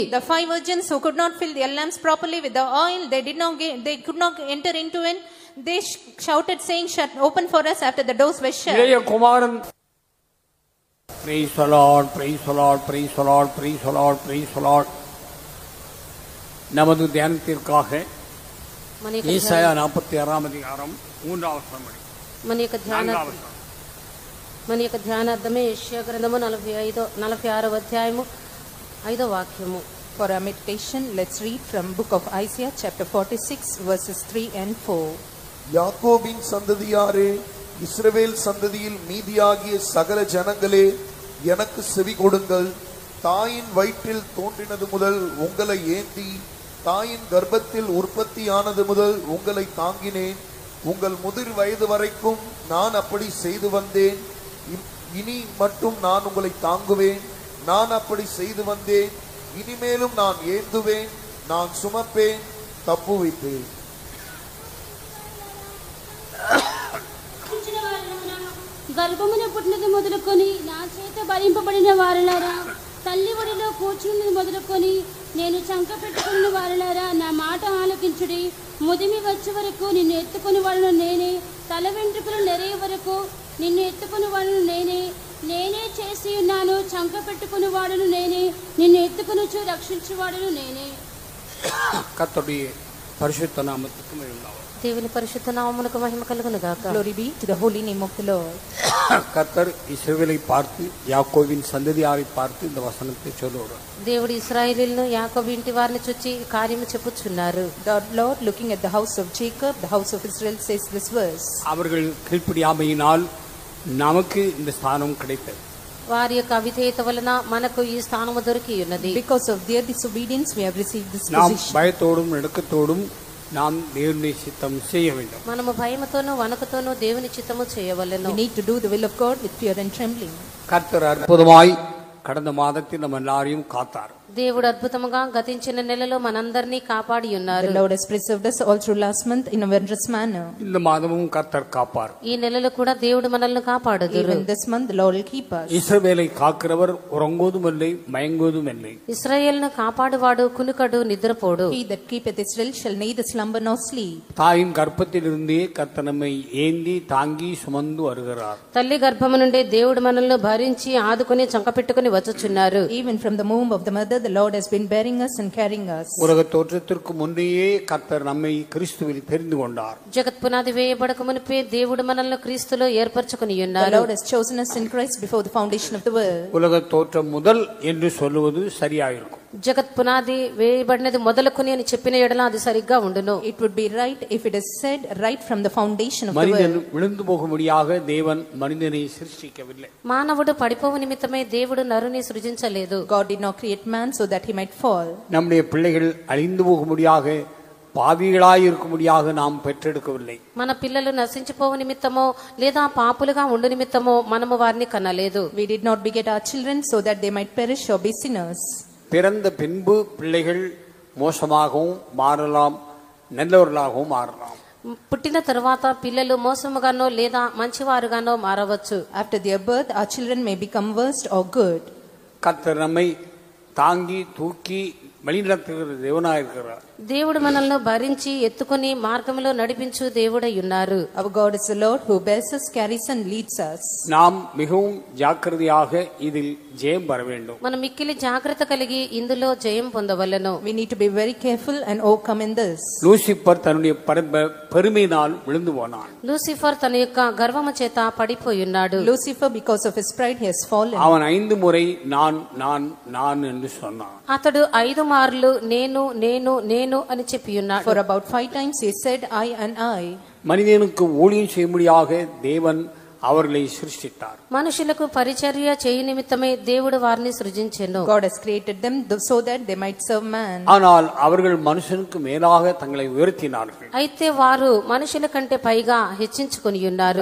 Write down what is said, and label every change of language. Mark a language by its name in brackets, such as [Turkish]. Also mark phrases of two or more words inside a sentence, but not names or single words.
[English] The 5 virgins who could not fill their lamps properly with the oil, they could not enter into it. They shouted saying shut open for us after the doors were shut. [Tamil] இளைய குமாரன் [English] praise the Lord praise the Lord praise the Lord praise the Lord praise the Lord. [Tamil] நமது தியானத்திற்காக ஏசாயா 46ஆம் அதிகாரம் [Telugu] 3వ వచనం. మన యొక్క ధ్యానార్థమే యెషయా గ్రంథము 46వ అధ్యాయము 5వ వాక్యము. [English] For our meditation, let's read from book of Isaiah chapter 46 verses 3 and 4. [Tamil] யாக்கோபின் சந்ததியாரே, இஸ்ரவேல் சந்ததியில் மீதியாகிய சகல ஜனங்களே, எனக்கு செவி கொடுங்கள். தாயின் வயிற்றில் தோன்றினது முதல் உங்களை ஏந்தி தாயின் கர்ப்பத்தில் உற்பத்தியானது முதல் உங்களை தாங்கினேன். உங்கள் முதிர் வயது வரைக்கும் நான் அப்படி செய்து வந்தேன். இனி மட்டும் நான் உங்களை தாங்குவேன். நான் அப்படி செய்து வந்தேன். இனிமேலும் நான் ஏந்துவேன். நான் சுமப்பேன், தப்புவிப்பேன். [Telugu] గర్భమున పుట్టినది మొదలుకొని నా చేత భరింపబడిన వారలారా, తల్లి ఒడిలో కూర్చున్నది మొదలుకొని నేను చంక పెట్టుకున్న వారలారా, నా మాట ఆలకించుడి. ముదిమి వచ్చే వరకు నిన్ను ఎత్తుకుని వాడును నేనే. తల వెంట్రుకలు నెరయ వరకు నిన్ను ఎత్తుకుని వాడును నేనే. నేనే చేసి ఉన్నాను, చంక పెట్టుకుని వాడును నేనే. నిన్ను ఎత్తుకునుచు రక్షించువాడును నేనే. [Tamil] கர்த்தருடைய பரிசுத்த நாமத்துக்கு மகிமை. [Telugu] దేవుని పరిశుద్ధ నామమునకు మహిమ కలుగును గాక. [English] Glory be to the holy name of the Lord. [Tamil] கர்த்தர் இஸ்ரவேலை பார்த்து யாக்கோபின் சந்ததியாரை பார்த்து இந்த வசனத்தை சொல்லுகிறார். [Telugu] దేవుడు ఇశ్రాయేలీయులను యాకోబు ఇంటి వారిని చూచి కార్యము చెప్పుచున్నారు. [English] The Lord looking at the house of Jacob, the house of Israel says this verse. [Tamil] அவர்கள் கீழ்ப்படியாமையினால் நமக்கு இந்த ஸ்தானம் கிடைத்தது. [Telugu] వారి యొక్క అవిధేయత వలన మనకు ఈ స్థానము దొరికి ఉన్నది. [English] Because of their disobedience we have received this [Tamil] நாம் [English] position. [Tamil] பயத்தோடும் நடுக்கத்தோடும் நாம் தேவனுடைய சித்தம் செய்ய வேண்டும். [Telugu] మనము భయముతోను వణుకుతోను దేవుని చిత్తము చేయవలెను. [English] We need to do the will of God with fear and trembling. [Tamil] கர்த்தர் அற்புதமாய் கடந்த மாதத்தில் நம்ம எல்லாரையும் காத்தார். [Telugu] దేవుడు అద్భుతముగా గతించిన నెలలో మనందరినీ కాపాడి ఉన్నారు. [English] The Lord has preserved us all through last month in a wondrous manner. [Tamil] இந்த மாதமும் கர்த்தர் காப்பார். [Telugu] ఈ నెలలో కూడా దేవుడు మనల్ని కాపాడుదురు. [English] Even this month the Lord will keep us. [Tamil] இஸ்ரவேலை காக்கிறவர் உறங்குவதும் இல்லை மயங்குவதும் இல்லை. [Telugu] ఇశ్రాయేలును కాపాడువాడు కునుకడు నిద్రపోడు. [English] He that keepeth Israel shall neither slumber nor sleep. [Tamil] தாயின் கர்ப்பத்திலிருந்தே கர்த்தர் நம்மை ஏந்தி தாங்கி சுமந்து வருகிறார். [Telugu] తల్లి గర్భము నుండి దేవుడు మనల్ని భరించి ఆదుకొని చంకపెట్టుకొని వచ్చుచున్నారు. [English] Even from the womb of the mother the Lord has been bearing us and carrying us. [Tamil] உலக தோற்றத்திற்கு முன்னே கர்த்தர் நம்மை கிறிஸ்துவில் தெரிந்து கொண்டார். [Telugu] జగత్ పునాది వేయబడక మునిపే దేవుడు మనల్ని క్రీస్తులో ఏర్పరచుకొని [English] The [Telugu] ఉన్నారు. [English] Lord has chosen us in Christ before the foundation of the world. [Tamil] உலக தோற்றம் முதல் என்று சொல்லுவது சரியாயிருக்கும். [Telugu] జగత్ పునాది వేయబడినది మొదలుకొని అని చెప్పిన ఎడల అది సరిగ్గా ఉండును. [English] It would be right if it is said right from the foundation of the [Tamil] மனிதன் [English] world. [Tamil] விழுந்து போகும்படியாக தேவன் மனிதனை சிருஷ்டிக்கவில்லை. [Telugu] మానవుడు పడిపోవు నిమిత్తమే దేవుడు నరుని సృజించలేదు. [English] God did not create man so that he might fall. [Tamil] நம்முடைய பிள்ளைகள் அழிந்து போகும்படியாக பாவிகளாய் இருக்கும்படியாக நாம் பெற்றெடுக்கவில்லை. [Telugu] మన పిల్లలు నశించిపోవు నిమిత్తమో లేదా పాపులుగా ఉండు నిమిత్తమో మనము వారిని కనలేదు. [English] We did not beget our children so that they might perish or be sinners. [Tamil] பிறந்த பின்பு பிள்ளைகள் மோசமாகவும் மாறலாம், நல்லவர்களாகவும் மாறலாம். [Telugu] పుట్టిన తరువాత పిల్లలు మోసముగానో లేదా మంచివారుగానో మారవచ్చు. [English] After their birth, our children may become worst or good. [Tamil] கர்த்தர் நம்மை தாங்கி தூக்கி வழிநடத்துகிற தேவனாய் இருக்கிறார். [Telugu] దేవుడు మనల్ని భరించి ఎత్తుకుని మార్గంలో నడిపించు దేవుడై ఉన్నారు. [English] Our God is the Lord who bears us, carries and leads us. [Tamil] நாம் மிகவும் ஜாக்கிரதையாக இதில் ஜெயம் பெற வேண்டும். [Telugu] మనం మిక్కిలి జాగ్రత్త కలిగి ఇందులో జయం పొందవలెను. [English] We need to be very careful and overcome in this. [Tamil] லூசிபர் தன்னுடைய பெருமையினால் விழுந்து போனான். [Telugu] లూసిఫర్ తన యొక్క గర్వము చేత పడిపోయి ఉన్నాడు. [English] Lucifer, because of his pride, he has fallen. [Tamil] அவன் 5 முறை நான் நான் நான் என்று சொன்னான். [Telugu] అతడు 5 మార్లు నేను నేను నేను అని చెప్పి ఉన్నాడు. [English] For about 5 times he said I and I. [Tamil] மனிதனுக்கு ஊழியம் செய்யும்படியாக தேவன் அவர்களை சிருஷ்டித்தார். [Telugu] మనుషులకు పరిచర్య చేయ నిమిత్తమే దేవుడు వారిని సృజించెను. [English] God has created them so that they might serve man. [Tamil] ஆனால் அவர்கள் மனுஷனுக்கு மேலாக தங்களை உயர்த்தினார்கள். [Telugu] అయితే వారు మనుషుల కంటే పైగా హెచ్చించుకొని ఉన్నారు.